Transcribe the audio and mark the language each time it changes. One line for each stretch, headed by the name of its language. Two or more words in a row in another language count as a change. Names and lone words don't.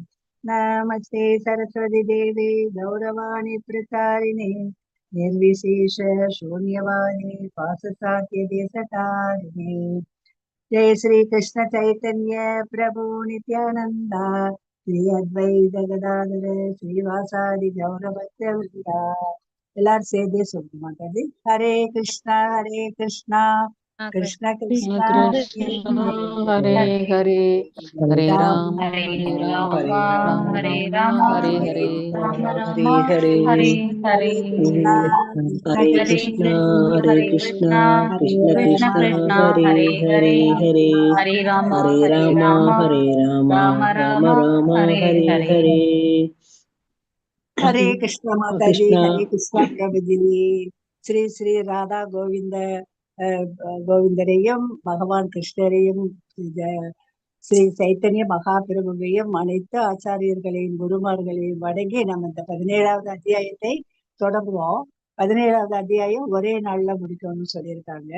Sanskrit: नमस्ते सरस्वती देवी गौरवाणी प्रचारिणे निर्विशेष शून्यवाणी पाससाध्य देशतारिणे। जय श्री कृष्ण चैतन्य प्रभु नित्यानंदा श्री अद्वैत गदाधर श्रीवासादि गौरभक्तवृंदा।
Tamil: எல்லாரும் சேர்ந்தே சொல்லுங்க மாதாஜி.
Sanskrit: हरे कृष्ण हरे कृष्ण कृष्ण कृष्ण कृष्ण हरे हरे हरे राम हरे हरे राम राम राम हरे राम राम हरे हरे। राम राम हरे हरे हरे हरे हरे। कृष्णा कृष्ण हरे हरे कृष्णा कृष्ण हरे हरे कृष्णा कृष्णा कृष्ण कृष्ण कृष्ण कृष्ण हरे हरे हरे हरे। हरे हरे राम हरे राम राम राम राम राम हरे हरे हरे। हरे।
Hindi: हरे कृष्ण माता जी,
Sanskrit: कृष्णा
Hindi: हरे कृष्ण प्रभु जी।
Tamil: ஸ்ரீ ஸ்ரீ ராதா கோவிந்த கோவிந்தரையும் பகவான் கிருஷ்ணரையும் ஸ்ரீ சைத்தன்ய மகாபிரபுவையும் அனைத்து ஆச்சாரியர்களையும் குருமார்களையும் வணங்கி நம்ம இந்த 17வது அத்தியாயத்தை தொடங்குவோம். 17வது அத்தியாயம் ஒரே நாள்ல முடிக்கணும்னு சொல்லியிருக்காங்க.